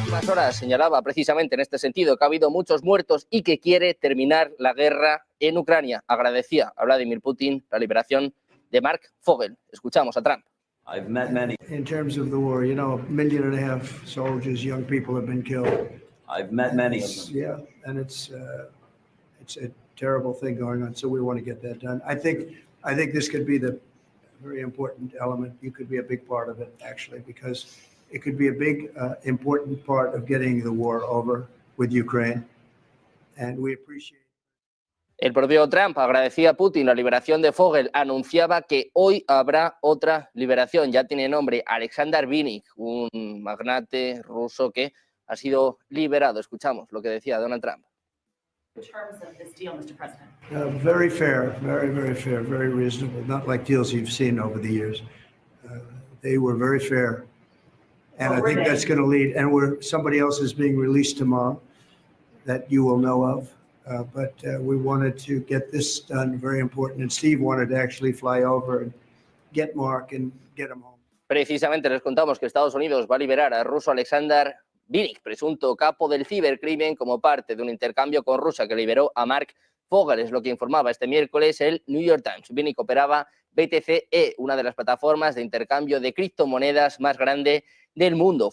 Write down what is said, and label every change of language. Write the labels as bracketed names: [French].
[Spanish] Horas señalaba precisamente en este sentido que ha habido muchos muertos y que quiere terminar la guerra en Ucrania. Agradecía a Vladimir Putin la liberación de Mark Fogel. Escuchamos a Trump. [English] I've met many. In terms of the war, you know, 1.5 million soldiers, young people have been killed. I've met many of them. Yeah, and it's a terrible thing going on. So we want to get that done. I think this could be the very important element. You could be a big part of it, actually, because it could be a big, important part of getting the war over with Ukraine. And we appreciate. [Spanish] El propio Trump agradecía a Putin la liberación de Fogel. Anunciaba que hoy habrá otra liberación. Ya tiene nombre, Alexander Vinik, un magnate ruso que ha sido liberado. Escuchamos lo que decía Donald Trump. [English] In terms of this deal, Mr. President? Very fair, very, very fair, very reasonable. Not like deals you've seen over the years. They were very fair. And I think that's going to lead, and somebody else is being released tomorrow that you will know of. But we wanted to get this done, very important. And Steve wanted to actually fly over and get Mark and get him home. [Spanish] Precisamente les contamos que Estados Unidos va a liberar al ruso Alexander Vinik, presunto capo del cibercrimen, como parte de un intercambio con Rusia que liberó a Mark Fogel. Es lo que informaba este miércoles el New York Times. Vinik operaba BTC-E, una de las plataformas de intercambio de criptomonedas más grande del mundo.